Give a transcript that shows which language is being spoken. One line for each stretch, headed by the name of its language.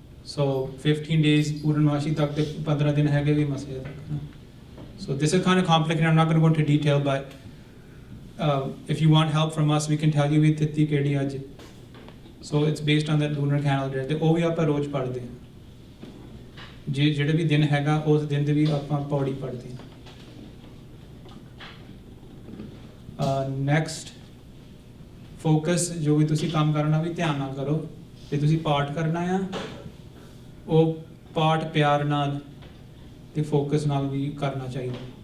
English: So
Punjabi: 15 days ਪੂਰਨਮਾਸ਼ੀ ਤੱਕ, ਤੇ 15 ਦਿਨ ਹੈਗੇ ਵੀ ਮਸੇ ਤੱਕ.
English: So this is kind of complicated. I'm not going to go into detail, but if you want help from us, we can tell you
Punjabi: ਵੀ ਥਿੱਤੀ ਕਿਹੜੀ ਅੱਜ.
English: So it's based on that lunar calendar.
Punjabi: ਤੇ ਉਹ ਵੀ ਆਪਾਂ ਰੋਜ਼ ਪੜ੍ਹਦੇ ਹਾਂ. ਜਿਹੜੇ ਵੀ ਦਿਨ ਹੈਗਾ ਉਸ ਦਿਨ ਦੇ ਵੀ ਆਪਾਂ ਪੌੜੀ ਪੜ੍ਹਦੇ ਹਾਂ. ਨੈਕਸਟ ਫੋਕਸ, ਜੋ ਵੀ ਤੁਸੀਂ ਕੰਮ ਕਰਨਾ ਵੀ ਧਿਆਨ ਨਾਲ ਕਰੋ. ਤੇ ਤੁਸੀਂ ਪਾਠ ਕਰਨਾ ਆ, ਉਹ ਪਾਠ ਪਿਆਰ ਨਾਲ ਤੇ ਫੋਕਸ ਨਾਲ ਵੀ ਕਰਨਾ ਚਾਹੀਦਾ.